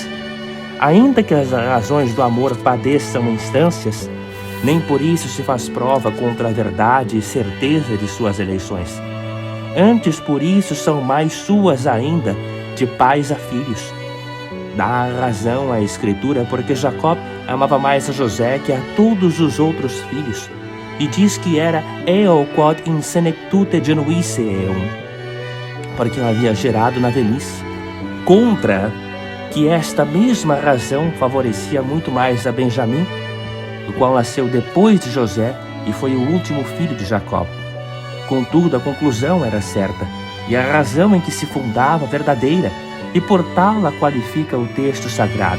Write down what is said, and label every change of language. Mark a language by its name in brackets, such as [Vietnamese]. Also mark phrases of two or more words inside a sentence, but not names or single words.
[Portuguese] Ainda que as razões do amor padeçam instâncias, nem por isso se faz prova contra a verdade e certeza de suas eleições. Antes por isso são mais suas ainda, de pais a filhos. Dá razão à Escritura porque Jacó amava mais a José que a todos os outros filhos, e diz que era [Latin] eo quod in senectute genuisse eum, [Portuguese] porque o havia gerado na velhice. Contra que esta mesma razão favorecia muito mais a Benjamim, o qual nasceu depois de José e foi o último filho de Jacó. Contudo, a conclusão era certa, e a razão em que se fundava verdadeira, e por tal a qualifica o texto sagrado.